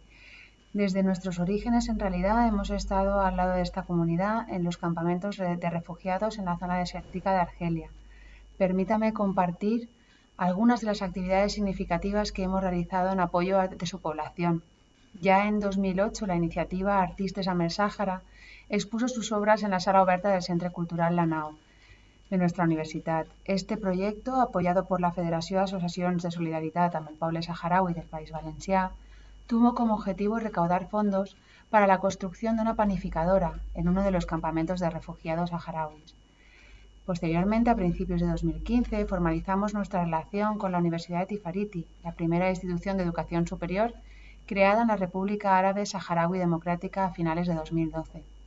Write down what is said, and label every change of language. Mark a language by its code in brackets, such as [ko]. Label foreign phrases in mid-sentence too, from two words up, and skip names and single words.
[es] Desde nuestros orígenes, en realidad, hemos estado al lado de esta comunidad en los campamentos de refugiados en la zona desértica de Argelia. Permítame compartir algunas de las actividades significativas que hemos realizado en apoyo de su población. Ya en 2008, la iniciativa Artistes amb el Sàhara expuso sus obras en la sala oberta del Centre Cultural Lanao de nuestra universitat. Este proyecto, apoyado por la Federació d'Associacions de Solidaritat amb el Poble Saharaui del País Valencià, tuvo como objetivo recaudar fondos para la construcción de una panificadora en uno de los campamentos de refugiados saharauis. Posteriormente, a principios de 2015, formalizamos nuestra relación con la Universidad de Tifariti, la primera institución de educación superior creada en la República Árabe Saharaui Democrática a finales de 2012.